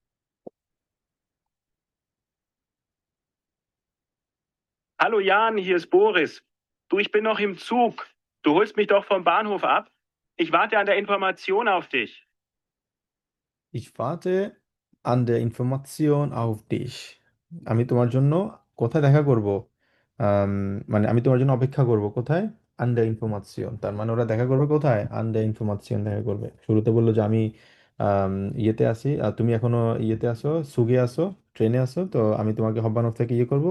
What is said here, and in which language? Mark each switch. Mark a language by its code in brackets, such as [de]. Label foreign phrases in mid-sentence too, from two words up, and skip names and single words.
[de] Hallo Jan, hier ist Boris. Du, ich bin noch im Zug. Du holst mich doch vom Bahnhof ab. Ich warte an der Information auf dich. Ich warte an der Information auf dich. [bn] আমি তোমার জন্য কোথায় দেখা করব? আম, মানে আমি তোমার জন্য অপেক্ষা করব কোথায়? [de] an der Information. [bn] তার মানে ওরা দেখা করবে কোথায়? [de] an der Information [bn] দেখা করবে। শুরুতে বললো যে আমি ইয়েতে আছি, তুমি এখনো ইয়েতে আসো, সুগে আসো, ট্রেনে আসো, তো আমি তোমাকে হব্বানফ থেকে ইয়ে করব।